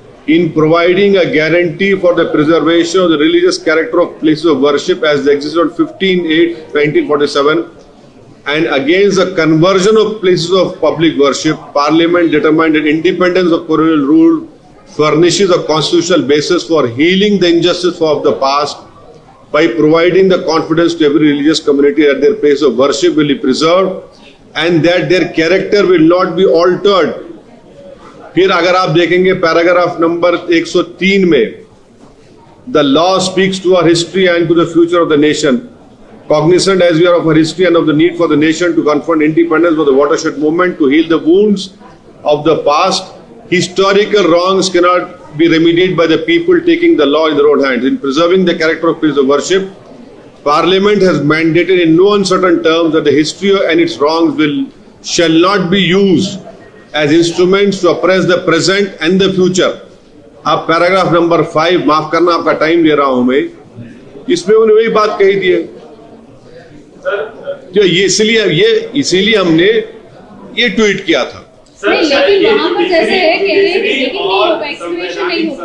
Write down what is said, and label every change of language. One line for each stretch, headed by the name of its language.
English: In providing a guarantee for the preservation of the religious character of places of worship as existed on 15/8/1947 and against the conversion of places of public worship, Parliament determined that independence of colonial rule furnishes a constitutional basis for healing the injustice of the past by providing the confidence to every religious community that their place of worship will be preserved and that their character will not be altered.
Hindi: फिर अगर आप देखेंगे paragraph number 103 में,
English: the law speaks to our history and to the future of the nation. Cognizant as we are of our history and of the need for the nation to confront independence for the watershed movement, to heal the wounds of the past, historical wrongs cannot be remedied by the people taking the law in their own hands. In preserving the character of place of worship, Parliament has mandated in no uncertain terms that the history and its wrongs shall not be used as instruments to oppress the present and the future.
Hindi: आप paragraph number 5, माफ करना आपका time ले रहा हूं मैं, इसमें उन्होंने वही बात कही थी है। तो ये इसीलिए हमने ये ट्वीट किया था। नहीं, लेकिन वहाँ पर जैसे है कह रहे हैं कि लेकिन नहीं होगा, एक्सक्रीमेशन नहीं होगा।